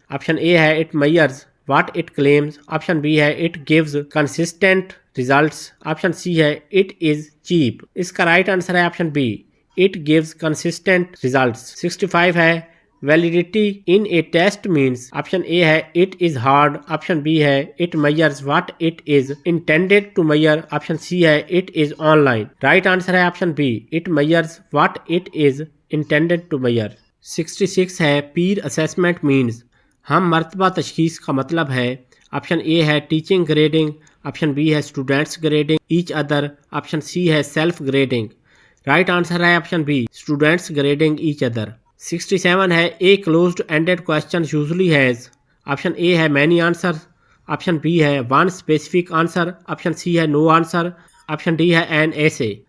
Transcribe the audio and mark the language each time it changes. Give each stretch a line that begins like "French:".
English: Option A ہے it measures what it claims, option B ہے it gives consistent results, option C ہے it is cheap. اس کا right answer ہے option B it gives consistent results. 65 ہے Validity in a test means option A ہے it is hard, option B ہے it measures what it is intended to measure, option C ہے it is online. Right answer ہے option B, it measures what it is intended to measure. 66 ہے peer assessment means
Urdu: ہم مرتبہ تشخیص کا مطلب ہے. آپشن اے ہے ٹیچنگ گریڈنگ، آپشن بی ہے students grading each other, option C ہے سیلف گریڈنگ. رائٹ آنسر ہے option B students grading each other. 67 ہے
English: a closed ended question usually has,
Urdu: option اے ہے مینی آنسر، آپشن بی ہے one specific answer, option C ہے نو answer, option D ہے N ایسے.